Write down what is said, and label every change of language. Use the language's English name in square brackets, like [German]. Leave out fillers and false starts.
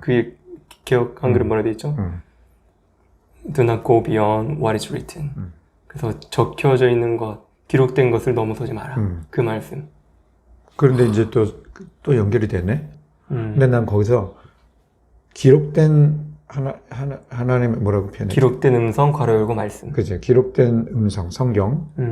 [Korean] 그 개혁 한글은 뭐라 돼 있죠? [English] Do not go beyond what is written. [Korean] 그래서 적혀져 있는 것, 기록된 것을 넘어서지 마라. 그 말씀. 그런데 이제 또 연결이 되네. 근데 난 거기서 기록된 하나님 뭐라고 표현해? 기록된 음성 괄호 열고 말씀. 그죠. 기록된 음성 성경.